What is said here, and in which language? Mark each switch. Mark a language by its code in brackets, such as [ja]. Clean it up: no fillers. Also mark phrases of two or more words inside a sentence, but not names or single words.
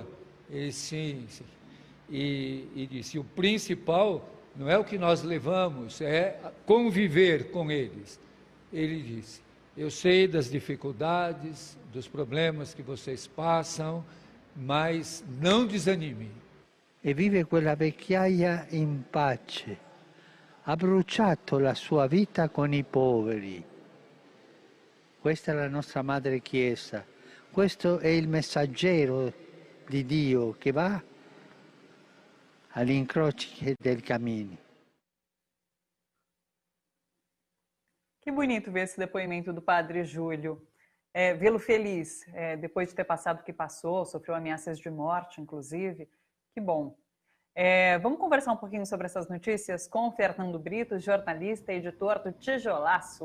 [pt] Ele sim, e disse, o principal não é o que nós levamos, é conviver com eles. Ele disse, eu sei das dificuldades, dos problemas que vocês passam, mas não desanime. [it] E vive quella vecchiaia in pace. Ha bruciato la sua vita con i poveri. Questa è la nostra Madre Chiesa. Questo è il messaggero di Dio che va agli incroci del cammino. [pt] Que bonito ver esse depoimento do Padre Júlio. Vê-lo feliz, depois de ter passado o que passou, sofreu ameaças de morte, inclusive. Que bom. Vamos conversar um pouquinho sobre essas notícias com o Fernando Brito, jornalista e editor do Tijolaço.